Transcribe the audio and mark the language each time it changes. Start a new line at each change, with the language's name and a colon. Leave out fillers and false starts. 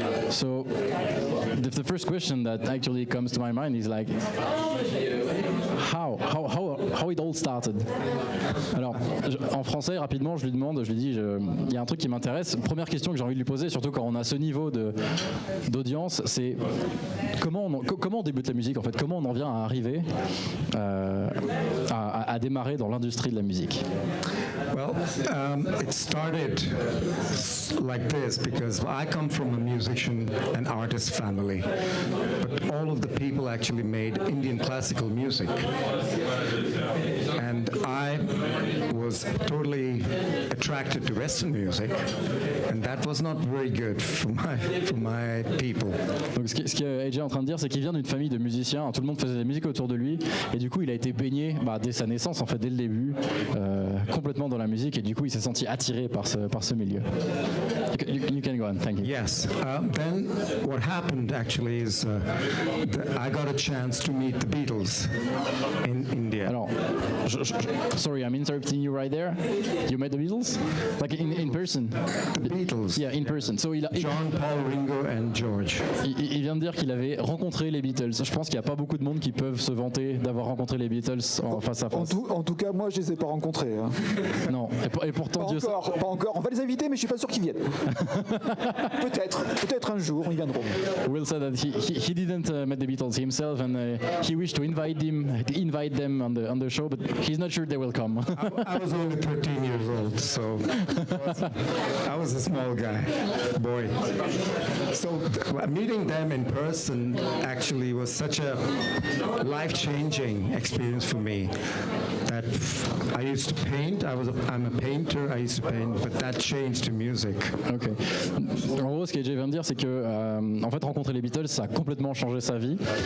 English: So the first question that actually comes to my mind is like, how it all started.
French: Alors, en français, rapidement, je lui dis, il y a un truc qui m'intéresse. Première question que j'ai envie de lui poser, surtout quand on a ce niveau d'audience, c'est comment on débute la musique en fait, comment on en vient à arriver à démarrer dans l'industrie de la musique.
English: Well, it started like this because I come from a musician and artist family, but all of the people actually made Indian classical music, and I was totally attracted to Western music, and that was not very good for my people.
French: Donc ce que AJ est en train de dire, c'est qu'il vient d'une famille de musiciens, tout le monde faisait de la musique autour de lui, et du coup il a été baigné dès sa naissance, en fait, dès le début, complètement dans la musique, et du coup il s'est senti attiré par ce milieu.
English: You can go on, thank you. Yes, then what happened actually is I got a chance to meet the Beatles in India.
French: Alors,
English: sorry, I'm interrupting you right there. You met the Beatles? Like in person? The Beatles. Yeah, in person. So John, Paul, Ringo and George.
French: Il vient de dire qu'il avait rencontré les Beatles. Je pense qu'il n'y a pas beaucoup de monde qui peuvent se vanter d'avoir rencontré les Beatles face à face. En tout cas, moi, je les ai pas rencontrés. Hein. Non, et pourtant pas Dieu encore, pas encore. On va les inviter, mais je suis pas sûr qu'ils viennent. Peut-être un jour, ils viendront.
English: Will say that he didn't meet the Beatles himself, and he wished to invite them on the show, but he's not sure they will come. I was only 13 years old, so I was a small boy. So meeting them in person actually was such a life-changing experience for me. That I used to paint. I'm a painter. I used to paint, but that changed to music. Ok.
French: En gros, ce qu'AJ vient de dire, c'est que en fait, rencontrer les Beatles, ça a complètement changé sa vie.